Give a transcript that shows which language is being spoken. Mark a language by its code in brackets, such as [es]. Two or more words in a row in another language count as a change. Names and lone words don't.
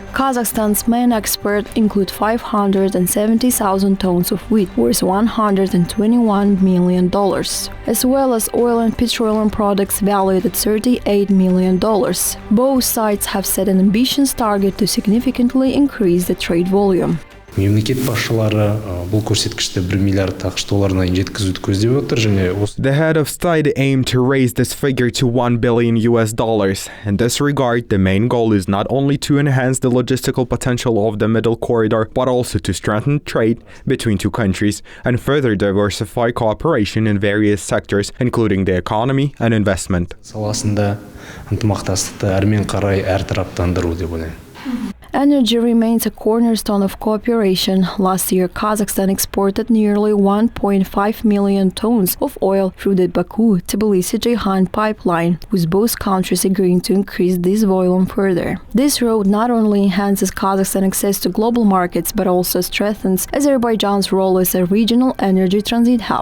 [en] Kazakhstan's main exports include 570,000 tons of wheat, worth $121 million, as well as oil and petroleum products valued at $38 million. Both sides have set an ambitious target to significantly increase the trade volume. [kk] Мемлекет басшылары бұл көрсеткішті $1 миллиард ақш долларына жеткізуді көздеп отыр және [en] The head of state aimed to raise this figure to $1 billion. In this regard, the main goal is not only to enhance the logistical potential of the Middle Corridor, but also to strengthen trade between two countries and further diversify cooperation in various sectors, including the economy and investment. [kk] саласында ынтымақтастықты әрмен қарай әртараптандыру деп ойлаймын. [en] Energy remains a cornerstone of cooperation. Last year, Kazakhstan exported nearly 1.5 million tons of oil through the Baku-Tbilisi-Ceyhan pipeline, with both countries agreeing to increase this volume further. This road not only enhances Kazakhstan's access to global markets, but also strengthens Azerbaijan's role as a regional energy transit hub.